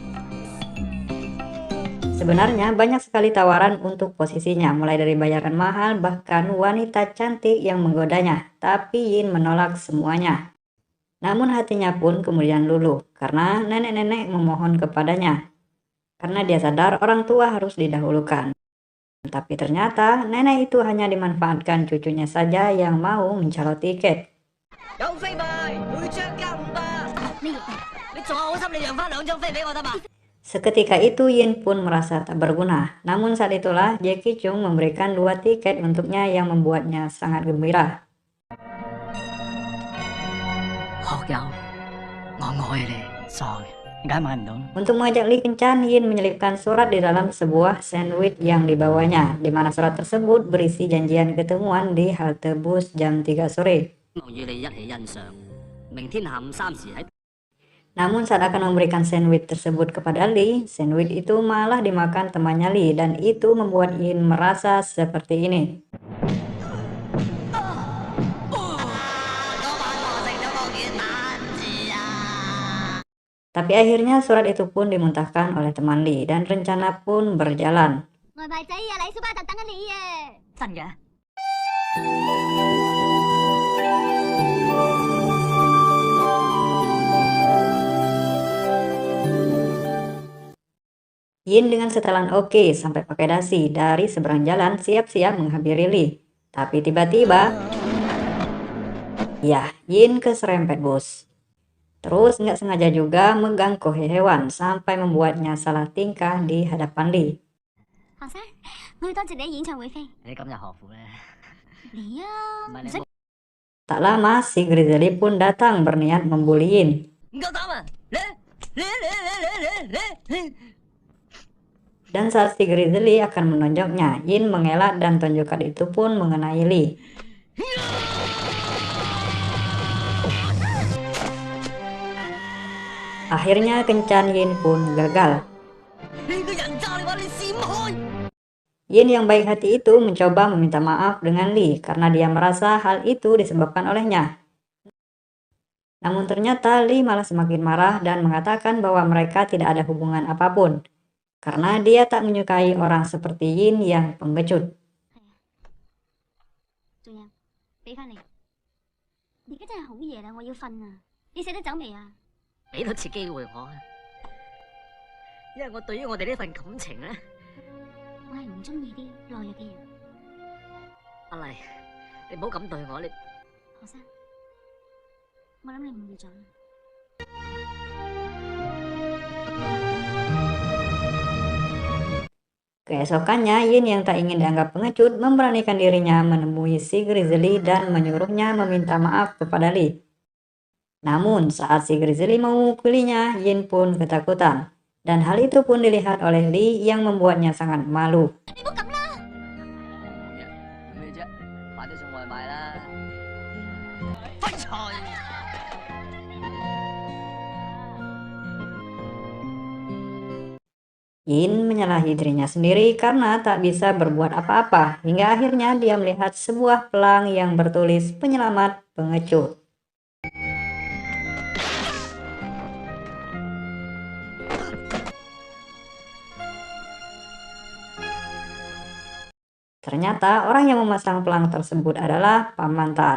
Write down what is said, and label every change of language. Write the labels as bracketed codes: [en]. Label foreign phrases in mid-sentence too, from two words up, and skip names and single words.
[id] Sebenarnya banyak sekali tawaran untuk posisinya, mulai dari bayaran mahal bahkan wanita cantik yang menggodanya, tapi Yin menolak semuanya. Namun hatinya pun kemudian luluh karena nenek-nenek memohon kepadanya. Karena dia sadar orang tua harus didahulukan. Tapi ternyata nenek itu hanya dimanfaatkan cucunya saja yang mau mencalon tiket. [yue] 有飛賣，每張加500。咩嘢？你仲有好心，你讓翻2張飛俾我得嘛？ [id] Seketika itu Yin pun merasa tak berguna. Namun saat itulah Jackie Chung memberikan 2 tiket untuknya yang membuatnya sangat gembira. [yue] 學友，我愛你，sorry。 [id] Untuk mengajak Lee kencan, Yin menyelipkan surat di dalam sebuah sandwich yang dibawanya, di mana surat tersebut berisi janjian ketemuan di halte bus jam 3 sore. [yue] 與你一起欣賞。明天下午3時喺 [id] Namun saat akan memberikan sandwich tersebut kepada Lee, sandwich itu malah dimakan temannya Lee, dan itu membuat Yin merasa seperti ini. Tapi akhirnya surat itu pun dimuntahkan oleh teman Lee, dan rencana pun berjalan. [yue] 外賣仔啊，嚟小巴特等緊你啊！真嘅。 [id] Yin dengan setelan oke sampai pakai dasi dari seberang jalan siap-siap menghampiri Lee. Tapi tiba-tiba, ya, Yin keserempet bus. Terus nggak sengaja juga mengganggu hewan sampai membuatnya salah tingkah di hadapan Lee. [yue] 學生，我要多謝你演唱會飛。你今日何苦咧？你啊，唔係你唔使 [id] Tak lama si Grizzly pun datang berniat membuli Yin. [yue] 唔夠膽啊！你 [id] Dan saat si Grizzly akan menonjoknya, Yin mengelak dan tonjokan itu pun mengenai Lee. Akhirnya kencan Yin pun gagal. [yue] 你個人渣，你話你閃開！ [id] Yin yang baik hati itu mencoba meminta maaf dengan Lee karena dia merasa hal itu disebabkan olehnya. Namun ternyata Lee malah semakin marah dan mengatakan bahwa mereka tidak ada hubungan apapun, karena dia tak menyukai orang seperti Yin yang pengecut. [yue] 仲有，俾翻你。而家真係好夜啦，我要瞓啊！你捨得走未啊？俾多次機會我啊，因為我對於我哋呢份感情咧，我係唔中意啲懦弱嘅人。阿麗，你唔好咁對我，你學生，我諗你誤會咗啦。 [id] Keesokannya, Yin yang tak ingin dianggap pengecut memberanikan dirinya menemui si Grizzly dan menyuruhnya meminta maaf kepada Lee. Namun saat si Grizzly mau memukulinya, Yin pun ketakutan. Dan hal itu pun dilihat oleh Lee yang membuatnya sangat malu. [yue] 你唔好咁啦！咩啫？快啲送外賣啦！廢柴！ [id] Yin menyalahi dirinya sendiri karena tak bisa berbuat apa-apa, hingga akhirnya dia melihat sebuah pelang yang bertulis penyelamat pengecut. Ternyata orang yang memasang pelang tersebut adalah Paman Tat.